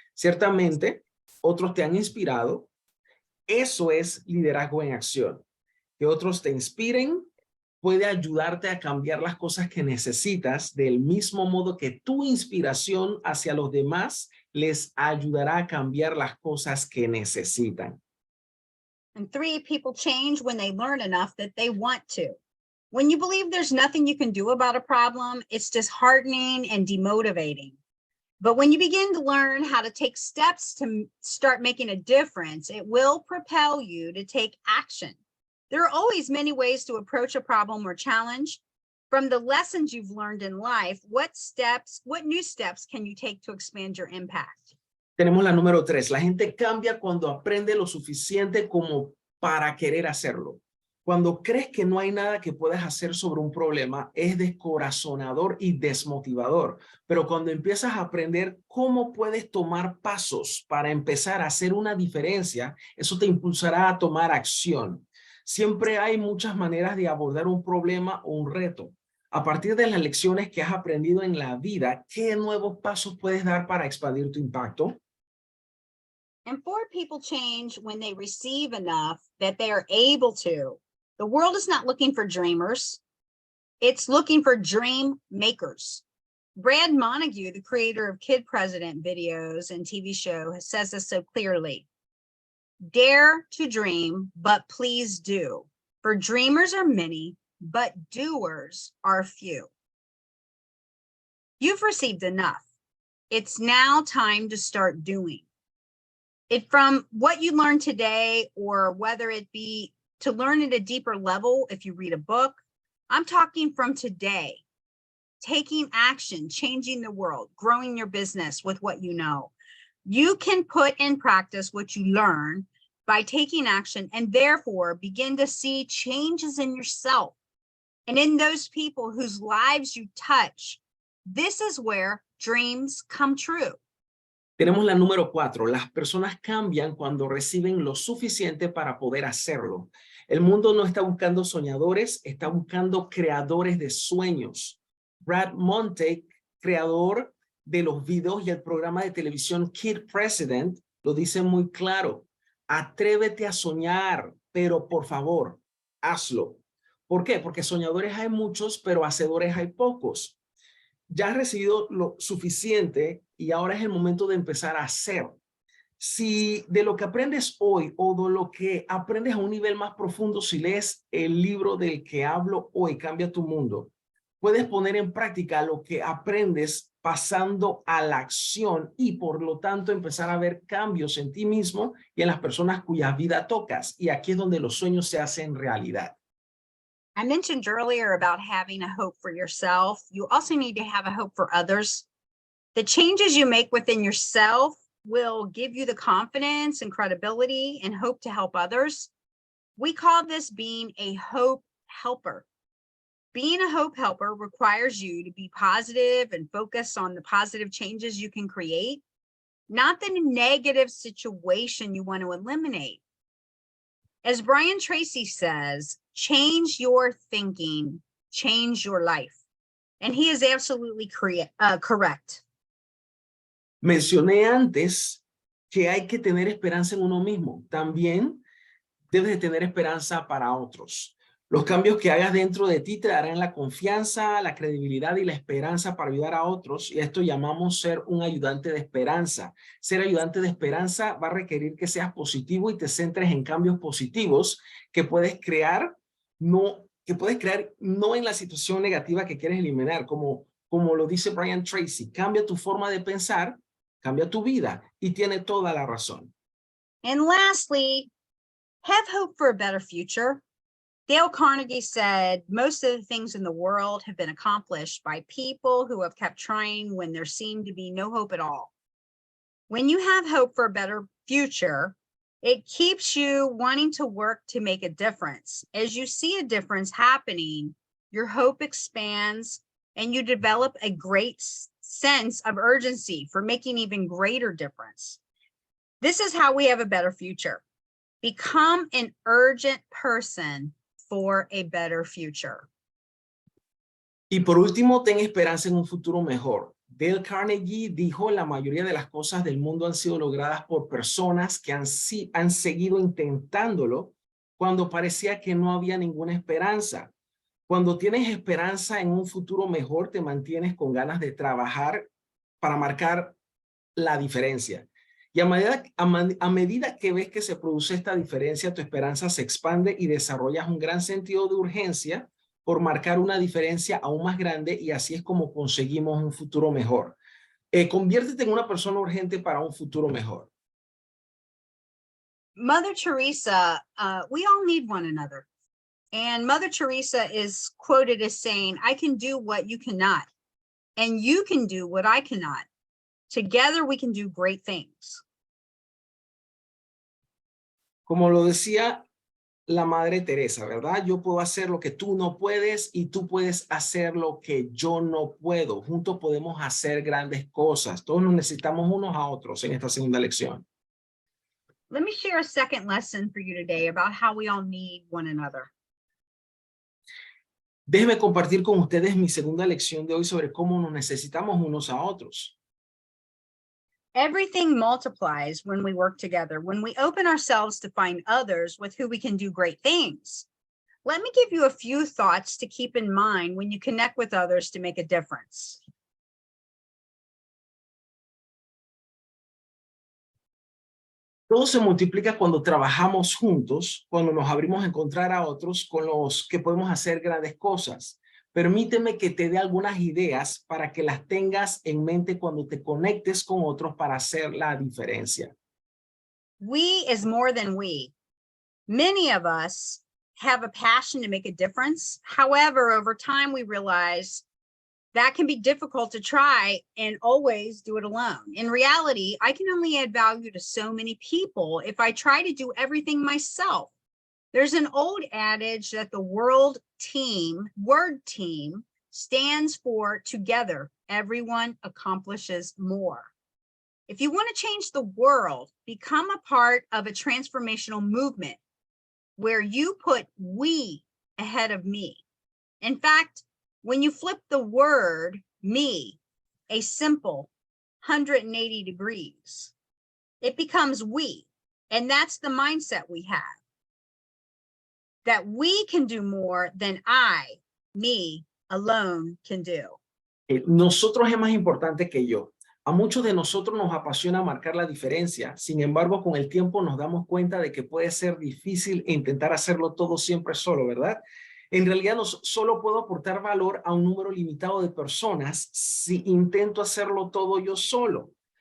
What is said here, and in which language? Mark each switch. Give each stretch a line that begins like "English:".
Spanish: Ciertamente, otros te han inspirado. Eso es liderazgo en acción. Que otros te inspiren puede ayudarte a cambiar las cosas que necesitas del mismo modo que tu inspiración hacia los demás les ayudará a cambiar las cosas que necesitan.
English: And three, people change when they learn enough that they want to. When you believe there's nothing you can do about a problem, it's disheartening and demotivating. But when you begin to learn how to take steps to start making a difference, it will propel you to take action. There are always many ways to approach a problem or challenge. From the lessons you've learned in life, what new steps can you take to expand your impact?
Spanish: Tenemos la número 3. La gente cambia cuando aprende lo suficiente como para querer hacerlo. Cuando crees que no hay nada que puedas hacer sobre un problema, es descorazonador y desmotivador. Pero cuando empiezas a aprender cómo puedes tomar pasos para empezar a hacer una diferencia, eso te impulsará a tomar acción. Siempre hay muchas maneras de abordar un problema o un reto. A partir de las lecciones que has aprendido en la vida, ¿qué nuevos pasos puedes dar para expandir tu impacto?
English: And four, people change when they receive enough that they are able to. The world is not looking for dreamers. It's looking for dream makers. Brad Montague, the creator of Kid President videos and TV show, says this so clearly. Dare to dream, but please do. For dreamers are many, but doers are few. You've received enough. It's now time to start doing. It from what you learned today, or whether it be to learn at a deeper level, if you read a book, I'm talking from today, taking action, changing the world, growing your business with what you know. You can put in practice what you learn by taking action and therefore begin to see changes in yourself and in those people whose lives you touch. This is where dreams come true.
Spanish: Tenemos la número 4. Las personas cambian cuando reciben lo suficiente para poder hacerlo. El mundo no está buscando soñadores, está buscando creadores de sueños. Brad Montague, creador de los videos y el programa de televisión Kid President lo dice muy claro. Atrévete a soñar, pero por favor, hazlo. ¿Por qué? Porque soñadores hay muchos, pero hacedores hay pocos. Ya has recibido lo suficiente y ahora es el momento de empezar a hacer. Si de lo que aprendes hoy o de lo que aprendes a un nivel más profundo, si lees el libro del que hablo hoy, Cambia tu Mundo, puedes poner en práctica lo que aprendes pasando a la acción y por lo tanto empezar a ver cambios en ti mismo y en las personas cuya vida tocas. Y aquí es donde los sueños se hacen realidad.
English: I mentioned earlier about having a hope for yourself. You also need to have a hope for others. The changes you make within yourself will give you the confidence and credibility and hope to help others. We call this being a hope helper. Being a hope helper requires you to be positive and focus on the positive changes you can create, not the negative situation you want to eliminate. As Brian Tracy says, change your thinking, change your life. And he is absolutely correct.
Spanish: Mencioné antes que hay que tener esperanza en uno mismo. También debes de tener esperanza para otros. Los cambios que hagas dentro de ti te darán la confianza, la credibilidad y la esperanza para ayudar a otros. Y esto llamamos ser un ayudante de esperanza. Ser ayudante de esperanza va a requerir que seas positivo y te centres en cambios positivos que puedes crear, no en la situación negativa que quieres eliminar, como lo dice Brian Tracy. Cambia tu forma de pensar, cambia tu vida, y tiene toda la razón.
English: And lastly, have hope for a better future. Dale Carnegie said, most of the things in the world have been accomplished by people who have kept trying when there seemed to be no hope at all. When you have hope for a better future, it keeps you wanting to work to make a difference. As you see a difference happening, your hope expands and you develop a great sense of urgency for making even greater difference. This is how we have a better future. Become an urgent person for a better future.
Spanish: Y por último, ten esperanza en un futuro mejor. Dale Carnegie dijo, la mayoría de las cosas del mundo han sido logradas por personas que han seguido intentándolo cuando parecía que no había ninguna esperanza. Cuando tienes esperanza en un futuro mejor, te mantienes con ganas de trabajar para marcar la diferencia. Y a medida que ves que se produce esta diferencia, tu esperanza se expande y desarrollas un gran sentido de urgencia por marcar una diferencia aún más grande, y así es como conseguimos un futuro mejor. Conviértete en una persona urgente para un futuro mejor.
English: Mother Teresa, we all need one another. And Mother Teresa is quoted as saying, I can do what you cannot, and you can do what I cannot. Together we can do great things.
Spanish: Como lo decía la Madre Teresa, ¿verdad? Yo puedo hacer lo que tú no puedes y tú puedes hacer lo que yo no puedo. Juntos podemos hacer grandes cosas. Todos nos necesitamos unos a otros en esta segunda lección.
English: Let me share a second lesson for you today about how we all need one another.
Spanish: Déjenme compartir con ustedes mi segunda lección de hoy sobre cómo nos necesitamos unos a otros.
English: Everything multiplies when we work together, when we open ourselves to find others with who we can do great things. Let me give you a few thoughts to keep in mind when you connect with others to make a difference.
Spanish: Todo se multiplica cuando trabajamos juntos, cuando nos abrimos a encontrar a otros con los que podemos hacer grandes cosas. Permíteme que te dé algunas ideas para que las tengas en mente cuando te conectes con otros para hacer la diferencia.
English: We is more than we. Many of us have a passion to make a difference. However, over time, we realize that can be difficult to try and always do it alone. In reality, I can only add value to so many people if I try to do everything myself. There's an old adage that the word team stands for together, everyone accomplishes more. If you want to change the world, become a part of a transformational movement where you put we ahead of me. In fact, when you flip the word me, a simple 180 degrees. It becomes we. And that's the mindset we have. That we can do more than me, alone can do.
Spanish: Nosotros es más importante que yo. A muchos de nosotros nos apasiona marcar la diferencia. Sin embargo, con el tiempo nos damos cuenta de que puede ser difícil intentar hacerlo todo siempre solo, ¿verdad? En realidad, solo puedo aportar valor a un número limitado de personas si intento hacerlo todo yo solo.